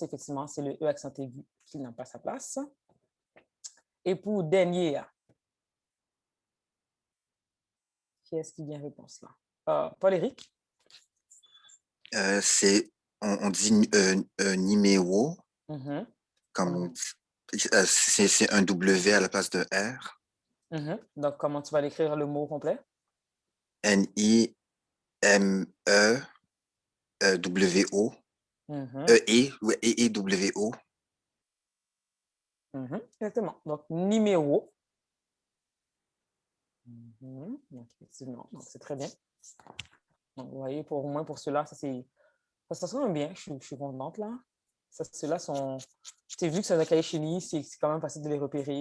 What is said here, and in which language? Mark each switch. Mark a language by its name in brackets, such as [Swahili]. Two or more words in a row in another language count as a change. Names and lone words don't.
[French] Effectivement, c'est le E accent aigu qui n'a pas sa place. Et pour dernier, qui est-ce qui vient réponse là? Paul-Éric? C'est on dit numéro, comme c'est un W à la place de R. Donc, comment tu vas l'écrire le mot complet? N-I-M-E-W-O. E-E-W-O. Exactement. Donc, numéro. Donc, effectivement, donc c'est très bien. Donc, vous voyez, au moins pour ceux-là, ça sonne bien. Je suis contente, là. Ceux-là sont... Tu vu que c'est un cahier chenille, c'est quand même facile de les repérer.